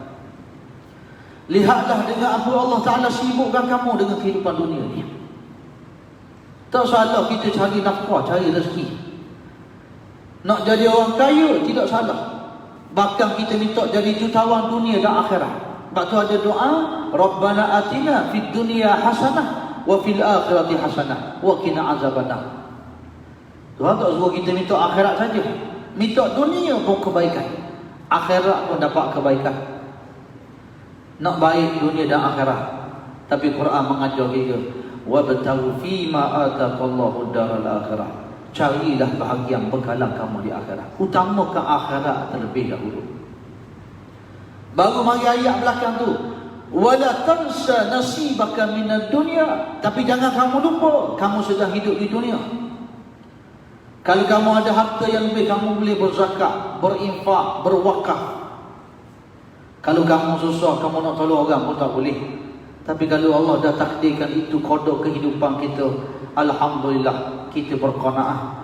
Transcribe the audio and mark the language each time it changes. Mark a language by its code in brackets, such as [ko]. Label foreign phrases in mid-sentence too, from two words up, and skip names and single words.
[ms] Lihatlah dengan apa Allah Ta'ala sibukkan kamu dengan kehidupan dunia ni. Tak salah kita cari nafkah, cari rezeki. Nak jadi orang kaya, tidak salah. Bahkan kita minta jadi jutawan dunia dan akhirat. Sebab tu ada doa, [ar] ربنا آتنا في الدنيا حسنة وفي الآخرة حسنة وقنا عذاب النار. [ms] Tuhan tak suruh kita minta akhirat saja. Minta dunia pun kebaikan, akhirat pun dapat kebaikan. Nak baik dunia dan akhirat. Tapi Quran mengajar kita, [ar] وابتغ فيما آتاك الله الدار الآخرة. [ms] Carilah bahagian bekalan kamu di akhirat. Utamakan akhirat terlebih dahulu. Baru mari ayat belakang tu, [ar] ولا تنس نصيبك من الدنيا. [ms] Tapi jangan kamu lupa, kamu sedang hidup di dunia. Kalau kamu ada harta yang lebih, kamu boleh berzakat, berinfak, berwakaf. Kalau kamu susah, kamu nak tolong orang pun tak boleh. Tapi kalau Allah dah takdirkan itu kodok kehidupan kita, alhamdulillah, kita berqanaah.